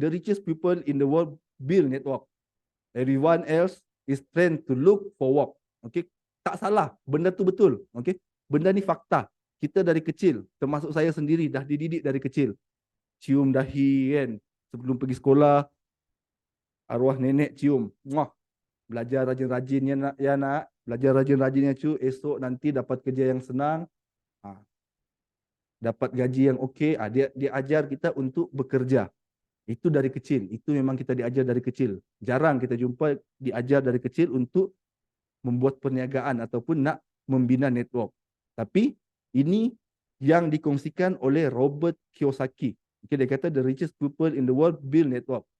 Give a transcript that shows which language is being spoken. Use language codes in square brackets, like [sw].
[en] The richest people in the world build network. Everyone else is trained to look for work. [ms] Okay, tak salah. Benda tu betul. Okay, benda ni fakta. Kita dari kecil, termasuk saya sendiri, dah dididik dari kecil. Cium dahi kan. Sebelum pergi sekolah, arwah nenek cium. Muah. Belajar rajin-rajinnya nak. Belajar rajin-rajinnya esok nanti dapat kerja yang senang. Dapat gaji yang okey. Dia ajar kita untuk bekerja. Itu dari kecil. Itu memang kita diajar dari kecil. Jarang kita jumpa diajar dari kecil untuk membuat perniagaan ataupun nak membina network. Tapi ini yang dikongsikan oleh Robert Kiyosaki. [en] Okay, [ms] dia kata [en] the richest people in the world build network.